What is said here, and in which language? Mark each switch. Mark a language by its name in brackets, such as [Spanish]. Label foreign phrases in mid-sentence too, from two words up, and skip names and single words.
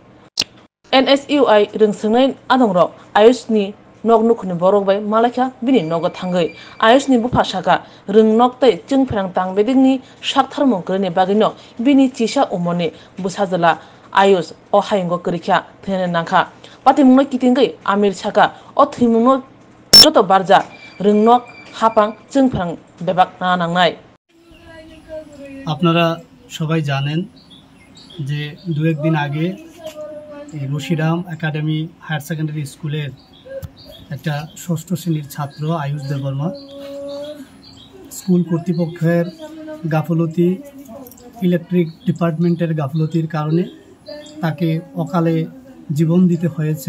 [Kok Borok] NSUI रोंसोंनाय आदं रक आयुष नि नग नुखुनि बरक बाय मालाख्या बिनि नग थांगै आयुष नि बुफासाका रोंनग तै जोंफ्रां तांबेदिंनि साकथार मंकरनि बागैनो बिनि चिसा उमनि बुसाजला आयुष अ हायंगो करिख्या थेने नांखा पातिमुनो किटिंगै आमिर साका अ थैमुनो जत बारजा रोंनग हापां जोंफ्रां बेबाक नांनाय [Bangla] আপনারা সবাই জানেন যে দু একদিন আগে রশিরাম একাডেমি [English] higher secondary school [Bangla] একটা ষষ্ঠ শ্রেণীর ছাত্র আয়ুষ দেববর্মা স্কুল কর্তৃপক্ষের গাফলতি [English] electric department [Bangla] গাফলতির কারণে তাকে অকালে জীবন দিতে হয়েছে।